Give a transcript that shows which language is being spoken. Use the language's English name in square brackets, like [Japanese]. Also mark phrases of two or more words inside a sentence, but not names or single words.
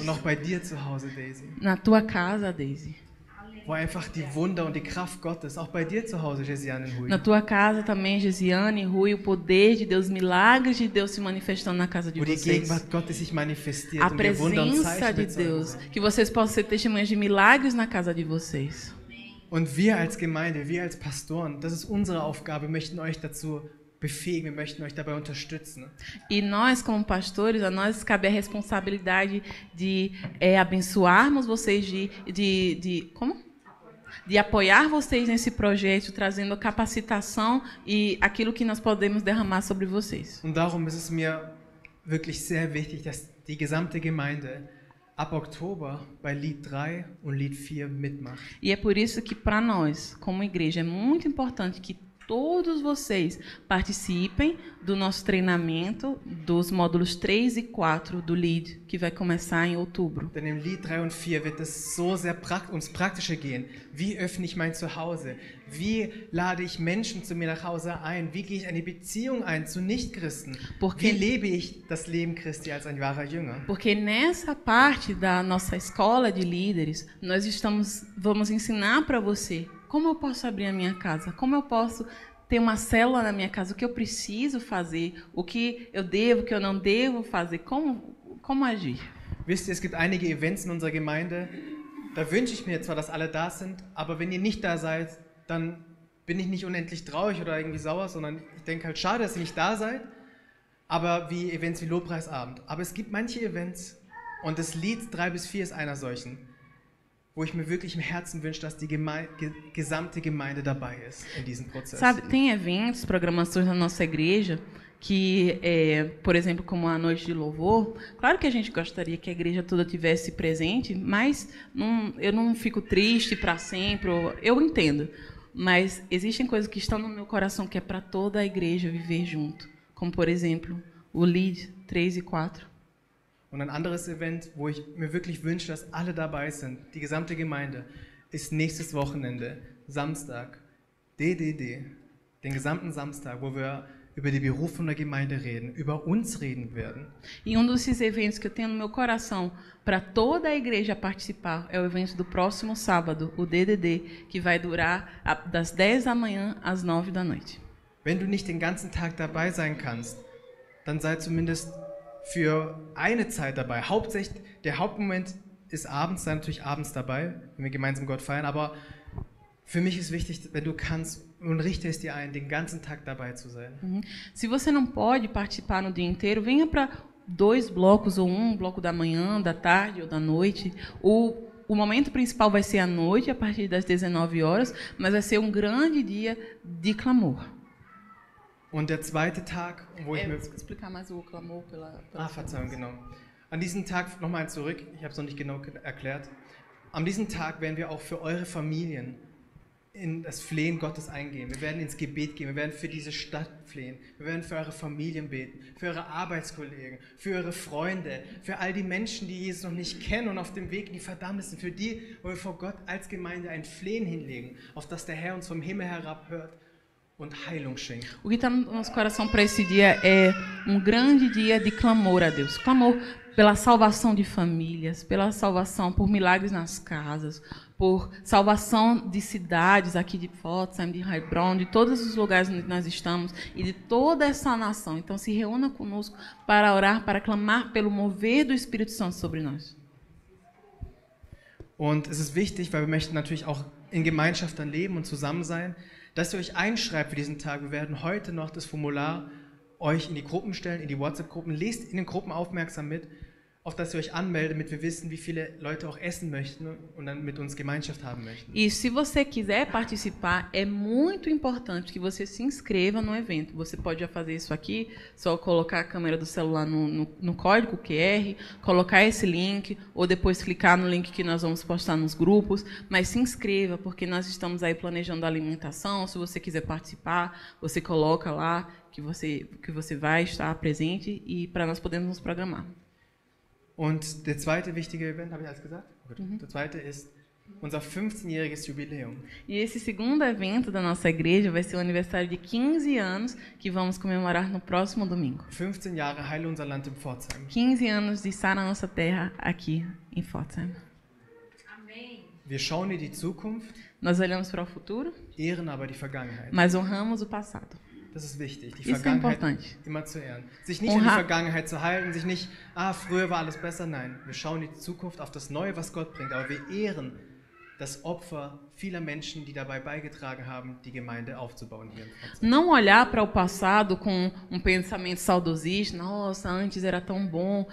[German] Und auch bei dir zu Hause, Daisy. [Portuguese] Na tua casa, Daisy. [German] Wo einfach die Wunder und die Kraft Gottes, auch bei dir zu Hause, Jesiane und Hui. [Portuguese] Na tua casa também, Gesiane, Rui, o poder de Deus, milagres de Deus se manifestando na casa de [German] Wo die [Portuguese] vocês. [German] Gegenwart Gottes sich manifestiert [Portuguese] A [German] und wir Wunder und [Portuguese] presença [German] Zeichen [Portuguese] de [German] bezeugen [Portuguese] Deus. [German] sollen. [Portuguese] Que vocês possam ser testemunhas de milagres na casa de vocês. [German] Und wir als Gemeinde, wir als Pastoren, das ist unsere Aufgabe, wir möchten euch dazu befähigen, wir möchten euch dabei unterstützen. [Portuguese] E nós, como pastores, a nós cabe a responsabilidade de abençoarmos vocês, de apoiar vocês nesse projeto, trazendo capacitação e aquilo que nós podemos derramar sobre vocês. [German] Und darum ist es mir wirklich sehr wichtig, dass die gesamte Gemeinde ab Oktober bei Lied 3 und Lied 4 mitmacht. [Portuguese] E é por isso que, para nós, como igreja, é muito importante que todos vocês participem do nosso treinamento dos módulos 3 e 4 do LEAD, que vai começar em outubro. [German] Denn im Lied 3 und 4 wird es so sehr ums Praktische gehen. Wie öffne ich mein Zuhause? Wie lade ich Menschen zu mir nach Hause ein? Wie gehe ich eine Beziehung ein zu Nichtchristen? Wie lebe ich das Leben Christi als ein wahrer Jünger? [Portuguese] Porque nessa parte da nossa escola de líderes, nós vamos ensinar para você como eu posso abrir a minha casa, como eu posso ter uma célula na minha casa, o que eu preciso fazer, o que eu devo, o que eu não devo fazer, como agir. [German] Wisst ihr, es gibt einige Events in unserer Gemeinde, da wünsche ich mir zwar, dass alle da sind, aber wenn ihr nicht da seid, dann bin ich nicht unendlich traurig oder irgendwie sauer, sondern ich denke halt, schade, dass ihr nicht da seid, aber wie Events wie Lobpreisabend. Aber es gibt manche Events und das Lied 3 bis 4 ist einer solchen, wo ich mir wirklich im Herzen wünsche, dass die gesamte Gemeinde dabei ist in diesem Prozess. [Portuguese] Sabe, tem eventos, programações na nossa igreja que, por exemplo, como a Noite de Louvor, claro que a gente gostaria que a igreja toda tivesse presente, mas eu não fico triste para sempre, eu entendo. Mas existem coisas que estão no meu coração que é para toda a igreja viver junto, como, por exemplo, o LEAD 3 e 4. [German] Und ein anderes Event, wo ich mir wirklich wünsche, dass alle dabei sind, die gesamte Gemeinde, ist nächstes Wochenende, Samstag, DDD, den gesamten Samstag, wo wir über die Berufung der Gemeinde reden, über uns reden werden. [Portuguese] E desses eventos que eu tenho no meu coração para toda a igreja participar é o evento do próximo sábado, o DDD, que vai durar das 10 da manhã às 9 da noite. [German] Wenn du nicht den ganzen Tag dabei sein kannst, dann sei zumindest für eine Zeit dabei. Hauptsächlich, der Hauptmoment ist abends, sei natürlich abends dabei, wenn wir gemeinsam Gott feiern, aber für mich ist wichtig, wenn du kannst und richte es dir ein, den ganzen Tag dabei zu sein. [Portuguese] Se você não pode participar no dia inteiro, venha para 2 blocos, ou um bloco da manhã, da tarde ou da noite. O momento principal vai ser à noite, a partir das 19 horas, mas vai ser um grande dia de clamor. [German] Und der zweite Tag, wo ich mir... [Portuguese] explicar mais o clamor pela [German] Verzeihung, genau. An diesem Tag, nochmal zurück, ich habe es noch nicht genau erklärt, an diesem Tag werden wir auch für eure Familien in das Flehen Gottes eingehen. Wir werden ins Gebet gehen, wir werden für diese Stadt flehen, wir werden für eure Familien beten, für eure Arbeitskollegen, für eure Freunde, für all die Menschen, die Jesus noch nicht kennen und auf dem Weg in die Verdammnis sind, für die, wo wir vor Gott als Gemeinde ein Flehen hinlegen, auf das der Herr uns vom Himmel herabhört und Heilung schenkt. [Portuguese] O que está no nosso coração para esse dia é um grande dia de clamor a Deus. Clamor pela salvação de famílias, pela salvação por milagres nas casas, por salvação de cidades aqui de Pforzheim, de Heilbronn, de todos os lugares onde nós estamos e de toda essa nação. Então se reúna conosco para orar, para clamar pelo mover do Espírito Santo sobre nós. [German] Und es ist wichtig, weil wir möchten natürlich auch in Gemeinschaft dann leben und zusammen sein, dass ihr euch einschreibt für diesen Tag. Wir werden heute noch das Formular euch in die Gruppen stellen, in die WhatsApp-Gruppen. Lest in den Gruppen aufmerksam mit, auf dass ihr euch anmeldet, damit wir wissen, wie viele Leute auch essen möchten und dann mit uns Gemeinschaft haben möchten. [Portuguese] E se você quiser participar, é muito importante que você se inscreva no evento. Você pode já fazer isso aqui, só colocar a câmera do celular no código QR, colocar esse link, ou depois clicar no link que nós vamos postar nos grupos, mas se inscreva, porque nós estamos aí planejando a alimentação. Se você quiser participar, você coloca lá que você vai estar presente e para nós podermos nos programar. [German] Und der zweite wichtige Event, habe ich alles gesagt? Gut. Der zweite ist unser 15-jähriges Jubiläum. [Portuguese] E esse segundo evento da nossa igreja vai ser o aniversário de 15 anos que vamos comemorar no próximo domingo. [German] 15 Jahre Heile unser Land in Pforzheim. [Portuguese] 15 anos de Sara Nossa Terra aqui em Pforzheim. [German] Wir schauen in die Zukunft, [Portuguese] Nós olhamos para o futuro, [German] ehren aber die Vergangenheit. [Portuguese] mas honramos o passado. [German] Das ist wichtig, die [Portuguese] Isso é [German] Vergangenheit [Portuguese] importante. [German] immer zu ehren. Sich nicht an die Vergangenheit zu halten, sich nicht, früher war alles besser. Nein, wir schauen in die Zukunft, auf das Neue, was Gott bringt. Aber wir ehren das Opfer vieler Menschen, die dabei beigetragen haben, die Gemeinde aufzubauen hier in Pforzheim. [Portuguese] Não olhar para o passado com um pensamento saudosista, nossa, antes era tão bom.